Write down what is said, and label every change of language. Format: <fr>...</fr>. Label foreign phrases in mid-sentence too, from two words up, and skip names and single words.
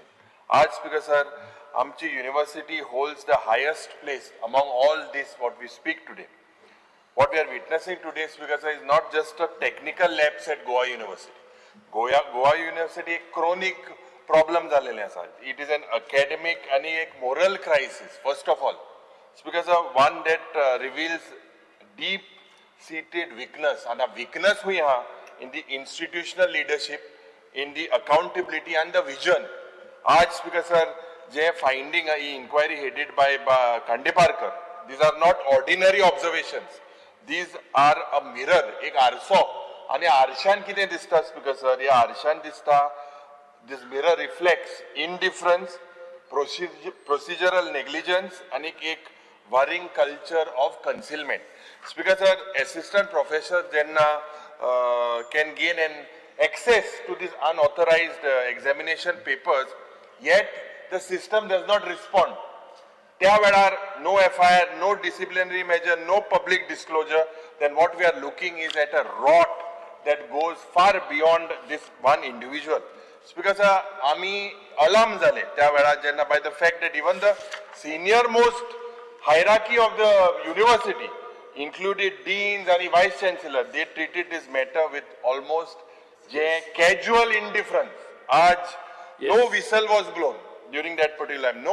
<en>As Speaker sir, Amchi University holds the highest place among all this what we speak today. What we are witnessing today, Speaker sir, is not just a technical lapse at Goa University.</en> <kok>Goa University एक</kok> <en>chronic problem</en> <kok>झालेले आसा.</kok> <en>It is an academic</en> <kok>आणि एक</kok> <en>moral crisis. First of all, Speaker sir, one that reveals deep deep-seated weakness, and a weakness we have in the institutional leadership, in the accountability and the vision. आज Speaker sir, जे finding a inquiry headed by Kandeparkar, these are not ordinary observations. These are a mirror,</en> <kok>एक आरसो, आणि आरशान कितें दिसता</kok> <en>Speaker sir?</en> <kok>या आरशान दिसता,</kok> <en>this mirror reflects indifference, procedural negligence,</en> <kok>आणि एक</kok> <en>worrying culture of concealment. Speaker sir, assistant professor jenna can gain an access to these unauthorized examination papers, yet the system does not respond.</en> <kok>त्या वेळार</kok> <en>no FIR, no disciplinary measure, no public disclosure, then what we are looking is at a rot that goes far beyond this one individual. Speaker sir,</en> <kok>आम्ही alarm झाले त्या वेळार जेन्ना</kok> <en>by the fact that even the senior most hierarchy of the university, included deans and vice chancellor, they treated this matter with almost casual indifference. Aaj, no whistle was blown during that particular time.</en>